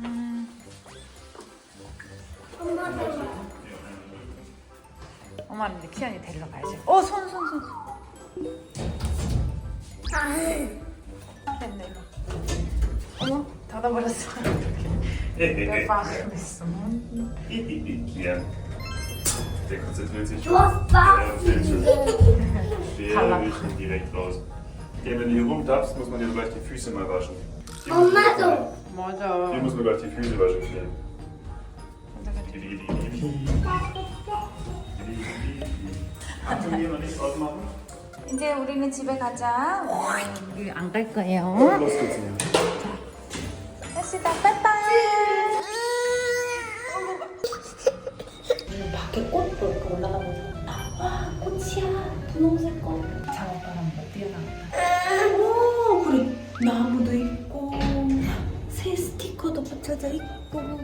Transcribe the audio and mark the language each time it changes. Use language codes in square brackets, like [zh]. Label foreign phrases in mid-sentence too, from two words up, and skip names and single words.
[ko] 엄마는 이제 키안이 데리러 가야지. 손. 됐네, 이거. 어머, 닫아버렸어. 내 방에 있어. [de] Ja. Der konzentriert sich. [ko] 좋았어. [de] Sehr schön. Kalla. Der riecht direkt raus. Ja, wenn du hier rumtappst, muss man dir gleich die Füße mal waschen. [ko] 엄마도. 맞아. [de] Hier muss man gleich die Füße waschen. Hier. Kannst du hier noch nicht ausmachen? [ko] 이제 우리는 집에 가자. 우리 안 갈 거예요. [de] Los geht's hier. [ko] 갑시다. 빠이빠이. 밖에 꽃 보고 올라가고 와, 꽃이야. 분홍색 꽃. 작업바람 못 뛰어나갔다. 오, 그래. 나무도 있고 새 스티커도 붙여져 있고.